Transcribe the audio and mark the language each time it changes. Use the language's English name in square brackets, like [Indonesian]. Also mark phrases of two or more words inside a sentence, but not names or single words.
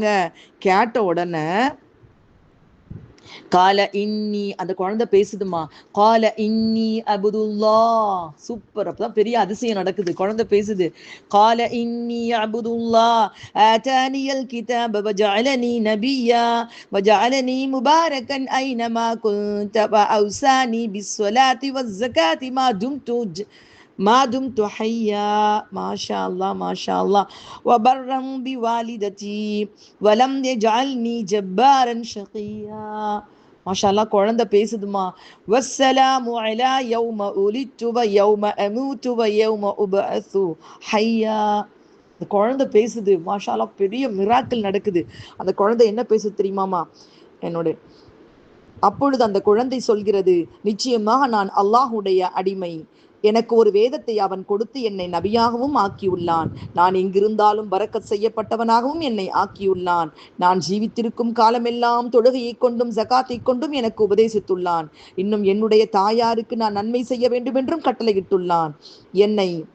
[Tamil] கேட்ட உடனே [Arabic] قال إني, [Tamil] அந்த குழந்தை பேசுதுமா, [Arabic] قال إني عبد الله. [Tamil] சூப்பர், அப்பதான் பெரிய அதிசயம் நடக்குது, குழந்தை பேசுது. [Arabic] قال إني عبد الله آتاني الكتاب وجعلني نبيا وجعلني مباركا أينما كنت وأوصاني بالصلاة والزكاة ما دمت حيا. ما شاء الله ما شاء الله. وبرا بوالدتي ولم يجعلني جبارا شقيا. ما شاء الله, [Tamil] குழந்தை பேசுதுமா. [Arabic] والسلام على يوم ولدت ويوم أموت ويوم أبعث حيا. [Tamil] அந்த குழந்தை பேசுது, [Arabic] ما شاء الله, [Tamil] பெரிய மிராக்கிள் நடக்குது. அந்த குழந்தை என்ன பேசுது தெரியுமாமா, அப்பொழுது அந்த குழந்தை சொல்கிறது, நிச்சயமாக நான் அல்லாஹுடைய அடிமை, எனக்கு ஒரு வேதத்தை அவன் கொடுத்து என்னை நபியாகவும் ஆக்கியுள்ளான், நான் எங்கிருந்தாலும் பரக்கத் செய்யப்பட்டவனாகவும் என்னை ஆக்கியுள்ளான், நான் ஜீவித்திருக்கும் காலமெல்லாம் தொழுகையை கொண்டும் ஜகாத்தை கொண்டும் எனக்கு உபதேசித்துள்ளான், இன்னும் என்னுடைய தாயாருக்கு நான் நன்மை செய்ய வேண்டும் என்றும் கட்டளையிட்டுள்ளான், என்னை